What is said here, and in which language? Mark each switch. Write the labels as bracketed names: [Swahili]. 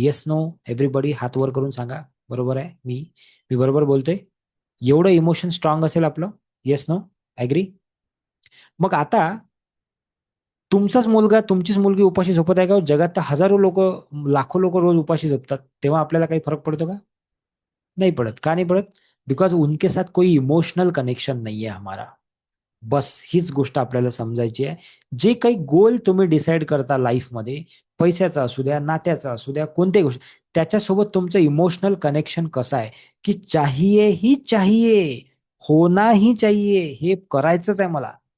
[English] yes no everybody, [Marathi] हात वर करून सांगा. बरोबर आहे? मी मी बरोबर बोलतोय? एवढं इमोशन स्ट्रॉंग असेल आपलं? Yes no? ऍग्री? मग आता तुमचाच मुलगा, तुमचीच मुलगी उपाशी झोपत आहे का? जगात तर हजारो लोक, लाखो लोक रोज उपाशी झोपतात. तेव्हा आपल्याला काही फरक पडतो का? [Hindi] नहीं पड़त. का नहीं पड़त? बिकॉज उनके साथ कोई इमोशनल कनेक्शन नहीं है हमारा. [Marathi] बस हीच गोष्ट आपल्याला समजायची आहे. जे काही गोल तुम्ही डिसाईड करता लाईफमध्ये, पैशाचा असू द्या, नात्याचा असू द्या, कोणत्याही गोष्ट, त्याच्यासोबत तुमचं इमोशनल कनेक्शन कसं आहे, की [Hindi] चाहिए ही चाहिए, होना ही चाहिए, [Marathi] हे करायचंच आहे मला.